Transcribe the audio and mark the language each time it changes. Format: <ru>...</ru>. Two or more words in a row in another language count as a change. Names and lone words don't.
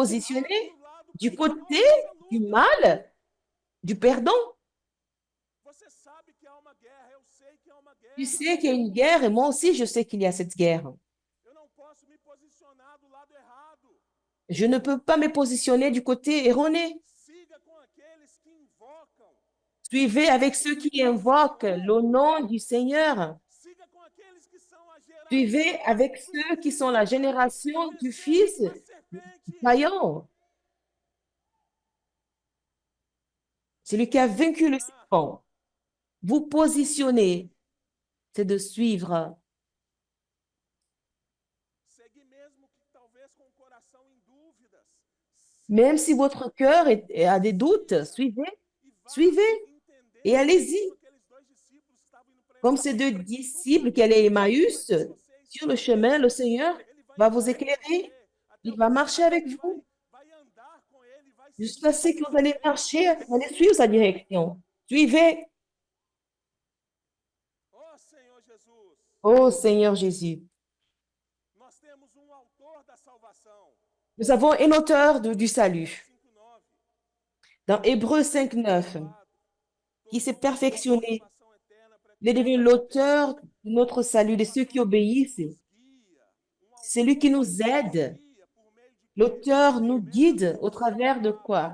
<fr>positionner</fr> <pt>lado</pt> <fr>du côté</fr> <pt>perdedor dessa</pt> <fr>du</fr> <pt>luta.</pt> <fr>mal, du perdant.</fr> <pt>Você sabe que há uma guerra, eu sei que há uma</pt> <fr>Tu</fr> <pt>guerra.</pt> <fr>sais qu'il y a une guerre et moi aussi je sais qu'il y a cette guerre.</fr> <pt>Eu não posso me posicionar do lado errado.</pt> <fr>Je ne peux pas me positionner du côté erroné.</fr> <pt>Siga com aqueles que invocam.</pt> <fr>Suivez avec ceux qui invoquent le nom du Seigneur.</fr> <pt>Siga com aqueles que são a</pt> <fr>Suivez</fr> <pt>geração</pt> <fr>avec</fr> <pt>dos</pt> <fr>ceux qui sont la</fr> <pt>filhos</pt> <fr>génération</fr> <pt>que</pt> <fr>du</fr> <pt>venceram</pt> <fr>Fils</fr> <pt>a serpente.</pt> <fr>vaillant. Celui qui a vaincu le serpent. Vous positionnez, c'est de suivre.</fr> <pt>Segue mesmo que talvez com o coração em dúvidas.</pt> <fr>Même si votre cœur a des doutes, suivez,</fr> <pt>E vá</pt> <fr>suivez</fr> <pt>entender</pt> <fr>et allez-y.</fr> <pt>como aqueles dois discípulos que estavam indo para</pt> <fr>Comme ces deux disciples qui allaient à Emmaüs, sur le chemin, le Seigneur</fr> <pt>Ele vai</pt> <fr>va</fr> <pt>andar</pt> <fr>vous</fr> <pt>com</pt> <fr>éclairer.</fr> <pt>você, até</pt> <fr>Il</fr> <pt>o</pt> <fr>va</fr> <pt>final,</pt> <fr>marcher avec</fr> <pt>ele</pt> <fr>vous.</fr> <pt>vai andar com ele, vai</pt> <fr>Jusqu'à</fr> <pt>seguir</pt> <fr>ce que</fr> <pt>seus</pt> <fr>vous allez</fr> <pt>passos.</pt> <fr>marcher, vous allez suivre sa direction. Suivez.</fr> <pt>Oh Senhor Jesus,</pt> <fr>Oh Seigneur Jésus.</fr> <pt>nós temos um autor da salvação.</pt> <fr>Nous avons un auteur du salut. 5:9. Dans Hébreux 5:9, qui s'est perfectionné. Il est devenu l'auteur de notre salut, de ceux qui obéissent. C'est lui qui nous aide. L'auteur nous guide au travers de quoi?</fr>